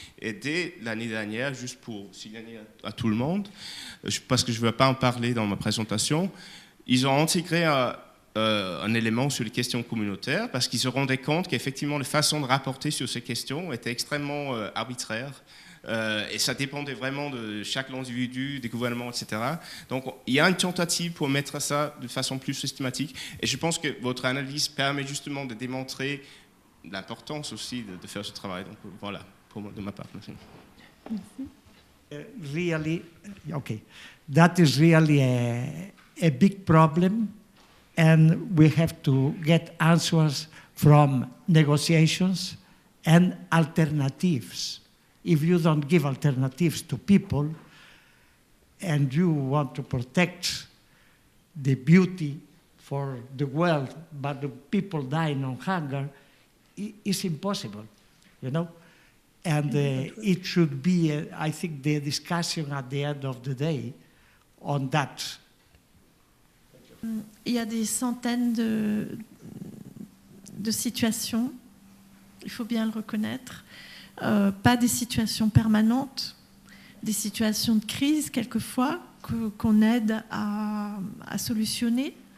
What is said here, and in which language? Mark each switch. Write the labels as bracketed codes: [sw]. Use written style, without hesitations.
[fr] Et dès l'année dernière, juste pour signaler à tout le monde, parce que je ne vais pas en parler dans ma présentation, ils ont intégré un élément sur les questions communautaires parce qu'ils se rendaient compte qu'effectivement les façons de rapporter sur ces questions étaient extrêmement arbitraires. Et ça dépendait vraiment de chaque individu, des gouvernements, etc. Donc il y a une tentative pour mettre ça de façon plus systématique. Et je pense que votre analyse permet justement de démontrer l'importance aussi de faire ce travail. Donc voilà, de ma part. Merci. [en] Really, okay, that is really a big problem, and we have to get answers from negotiations and alternatives. If you don't give alternatives to people and you want to protect the beauty for the world, but the people dying of hunger, it's impossible, you know? And it should be, I think, the discussion at the end of the day on that. [fr] Il y a des centaines de situations, il faut bien le reconnaître. Pas des situations permanentes, des situations de crise quelquefois qu'on aide à solutionner.